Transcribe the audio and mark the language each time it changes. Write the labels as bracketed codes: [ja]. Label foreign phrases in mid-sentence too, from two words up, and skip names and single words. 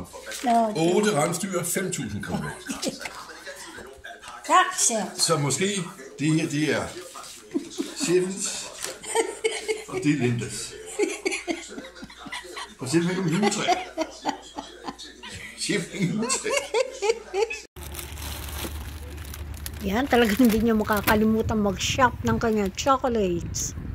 [da] 8 rensdyr, 5.000 kroner. Så måske det her, det er chefens, og det er Lindas. Og se, hvad du juletræ. Chefen juletræ. [tl] Yan, talagang hindi niya makakalimutan mag-shop ng kanyang chocolates.